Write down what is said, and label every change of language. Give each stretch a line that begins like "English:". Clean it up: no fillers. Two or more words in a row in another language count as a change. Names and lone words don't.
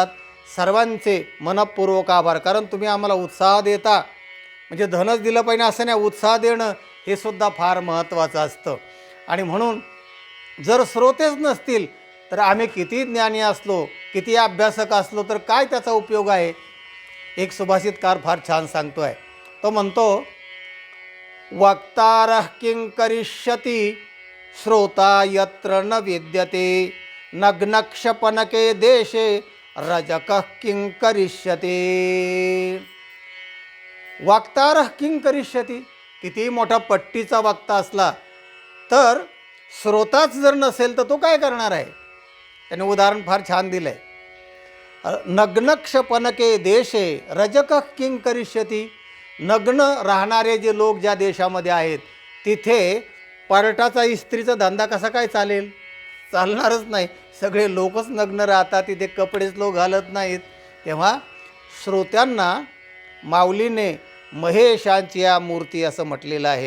Marathi: सर्वांचे मनःपूर्वक आभार. कारण तुम्ही आम्हाला उत्साह देता, म्हणजे धनच दिलं पाहिजे असं नाही, उत्साह देणं हे सुद्धा फार महत्त्वाचं असतं. आणि म्हणून जर श्रोतेच नसतील तर आम्ही किती ज्ञानी असलो, किती अभ्यासक असलो तर काय त्याचा उपयोग आहे. एक सुभाषितकार फार छान सांगतो आहे. तो म्हणतो,
Sanskrit: वक्तारः किं करिष्यति श्रोता यत्र न विद्यते, नग्नक्षपणके देशे रजकः किं करिष्यति. वक्तारः किं करिष्यति,
Marathi: किती मोठा पट्टीचा वक्ता असला तर श्रोताच जर नसेल तर तो काय करणार आहे. त्याने उदाहरण फार छान दिलं आहे.
Sanskrit: नग्नक्षपणके देशे रजकः किं करिष्यति.
Marathi: नग्न राहणारे जे लोक ज्या देशामध्ये आहेत तिथे पार्टाचा इस्त्रीचा धंदा कसा काय चालेल, चालणारच नाही. सगळे लोकच नग्न राहतात, तिथे कपडेच लोक घालत नाहीत. तेव्हा श्रोत्यांना माऊलीने महेशांची या मूर्ती असं म्हटलेलं आहे.